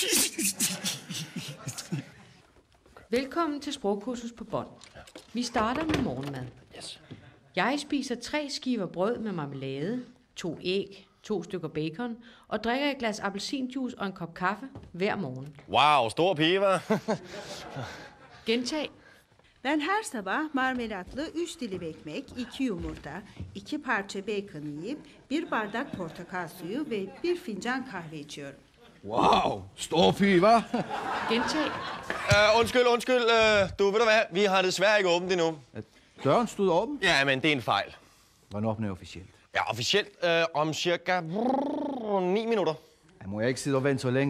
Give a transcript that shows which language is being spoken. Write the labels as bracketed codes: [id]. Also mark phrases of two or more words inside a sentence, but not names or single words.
[da] Velkommen til sprogkursus på bånd. Vi starter med morgenmad. Jeg spiser 3 skiver brød med marmelade, 2 æg, 2 stykker bacon og drikker et glas appelsinjuice og en kop kaffe hver morgen. Wow, stor pige, hva'? Gentag. [tr] Ben her sabah marmelatlı 3 dilim ekmek, 2 yumurta, 2 parça bacon yiyip 1 bardak portakal suyu ve 1 fincan kahve içiyorum. [da] Wow, stor pige, hva'? Gentag. Undskyld. Du, ved du hvad? Vi har desværre ikke åbent endnu. Døren stod åben? Ja, men det er en fejl. Hvornår åbner jeg officielt? Ja, officielt om cirka 9 minutter. Ja, må jeg ikke sidde og vente så længe?